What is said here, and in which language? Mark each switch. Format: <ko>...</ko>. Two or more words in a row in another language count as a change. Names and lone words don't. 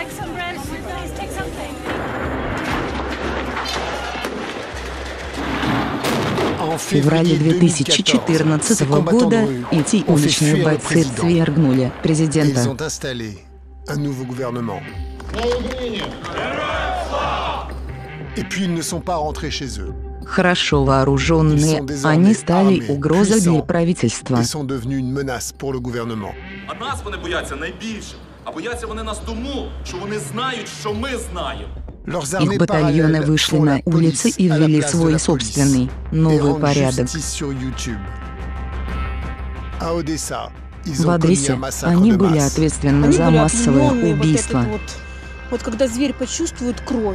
<ru>В феврале 2014 года эти уличные бойцы свергнули президента. Хорошо вооруженные, они стали угрозой для правительства.</ru> <uk>А нас вони бояться найбільше. А бояться вони нас тому, що вони знають, що ми знаємо.</uk> <ru>Их батальоны вышли на улицы и ввели свой собственный новый порядок. В Одессе они были ответственны за массовое убийство. Вот когда зверь почувствует кровь.</ru>